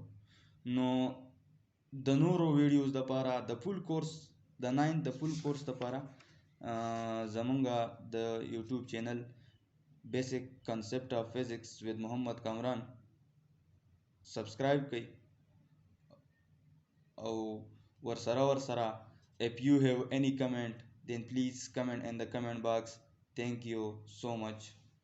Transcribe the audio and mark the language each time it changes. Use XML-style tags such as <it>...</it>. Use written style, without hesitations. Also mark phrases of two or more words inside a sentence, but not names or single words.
<ps>نو د نورو ویډیوز دپاره د فول کورس د 9th د فول کورس دپاره زمونږ د یوټیوب چینل</ps> <en>Basic Concept of Physics with</en> <ps>محمد کامران سبسکرایب کړئ او ورسره</ps> <en>if you have any comment then please comment in the comment box. Thank you so much.</en>